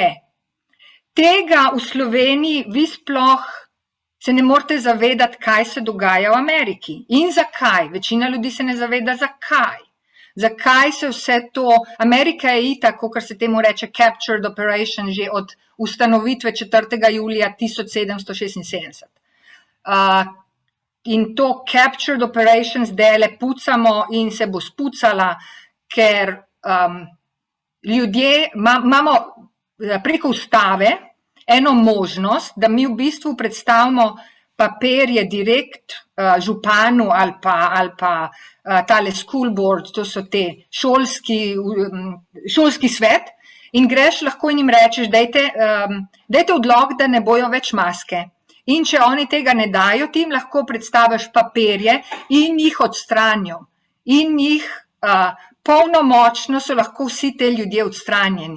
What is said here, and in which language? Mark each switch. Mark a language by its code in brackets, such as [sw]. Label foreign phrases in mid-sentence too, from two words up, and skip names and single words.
[sl] Tega v Sloveniji vi sploh se ne morete zavedati, kaj se dogaja v Ameriki in zakaj. Večina ljudi se ne zaveda, zakaj. Zakaj se vse to, Amerika je itak, kakor se temu reče, [en] captured operation, [sl] že od ustanovitve 4. julija 1776. In to [en] captured operation [sl] zdajle pucamo in se bo spucala, ker ljudje imamo preko ustave eno možnost, da mi v bistvu predstavimo papirje direkt županu ali pa tale [en] school board, [sl] to so te šolski svet, in greš lahko in jim rečeš, dajte odlog, da ne bojo več maske. In če oni tega ne dajo, ti jim lahko predstaviš papirje in jih odstranijo. In jih polnomočno so lahko vsi te ljudje odstranjeni.